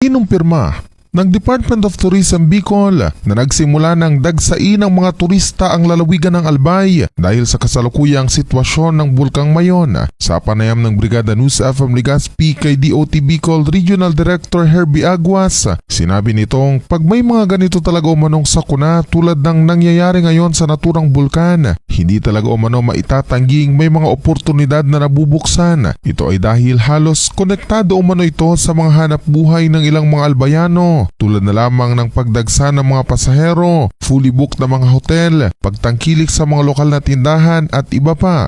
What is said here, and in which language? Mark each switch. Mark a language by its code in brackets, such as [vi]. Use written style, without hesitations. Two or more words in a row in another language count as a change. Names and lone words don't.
[tl] Kinumpirma ng Department of Tourism Bicol na nagsimula ng dagsain ng mga turista ang lalawigan ng Albay dahil sa kasalukuyang sitwasyon ng Bulkang Mayon. Sa panayam ng Brigada News FM Legazpi kay DOT Bicol Regional Director Herbie Aguas, sinabi nitong pag may mga ganito talaga umanong sakuna tulad ng nangyayari ngayon sa naturang bulkan, hindi talaga umano maitatangging may mga oportunidad na nabubuksan. Ito ay dahil halos konektado umano ito sa mga hanap buhay ng ilang mga Albayano, tulad na lamang ng pagdagsa ng mga pasahero, [en] fully booked [tl] na mga hotel, pagtangkilik sa mga lokal na tindahan at iba pa.